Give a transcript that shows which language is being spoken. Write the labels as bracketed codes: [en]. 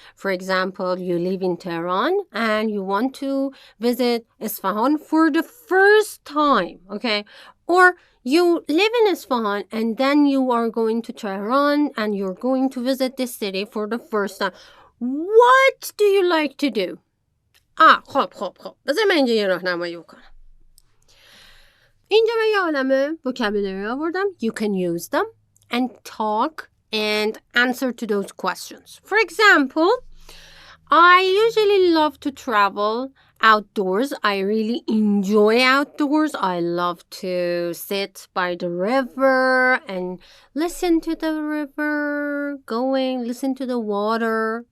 [en] For example, you live in Tehran and you want to visit Isfahan for the first time, okay? Or you live in Isfahan and then you are going to Tehran and you're going to visit this city for the first time. What do you like to do? [fa] خب بذار من اینجا یه راهنمایی بکنم. اینجا من یه عالمه vocabulary آوردم. [en] You can use them and talk and answer to those questions. For example, I usually love to travel outdoors. I really enjoy outdoors. I love to sit by the river and listen to the river going, listen to the water.